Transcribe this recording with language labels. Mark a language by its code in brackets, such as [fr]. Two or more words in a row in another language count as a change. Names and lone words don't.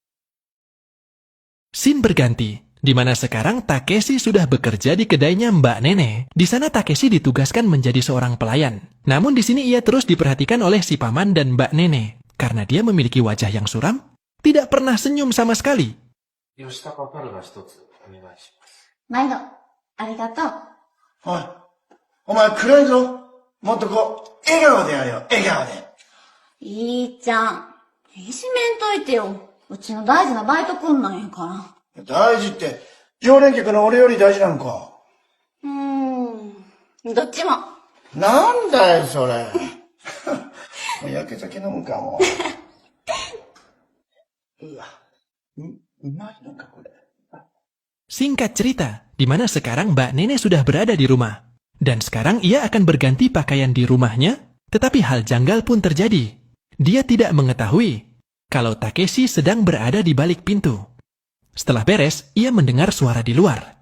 [id] Scene berganti, di mana sekarang Takeshi sudah bekerja di kedainya Mbak Nene. Di sana Takeshi ditugaskan menjadi seorang pelayan. Namun di sini ia terus diperhatikan oleh si paman dan Mbak Nene. Karena dia memiliki wajah yang suram, tidak pernah senyum sama sekali. [ja] 吉高パルが一つお願いします。毎度、ありがとう。おい、お前暗いぞ。もっとこう、笑顔でやれよ、笑顔で。いいちゃん、いじめんといてよ。うちの大事なバイト君なんやから。大事って、常連客の俺より大事なのか。どっちも。なんだよ、それ。もう焼け酒飲むかも。うわ、うまいのか、これ。 [id] Singkat cerita, di mana sekarang Mbak Nene sudah berada di rumah. Dan sekarang ia akan berganti pakaian di rumahnya, tetapi hal janggal pun terjadi. Dia tidak mengetahui kalau Takeshi sedang berada di balik pintu. Setelah beres, ia mendengar suara di luar.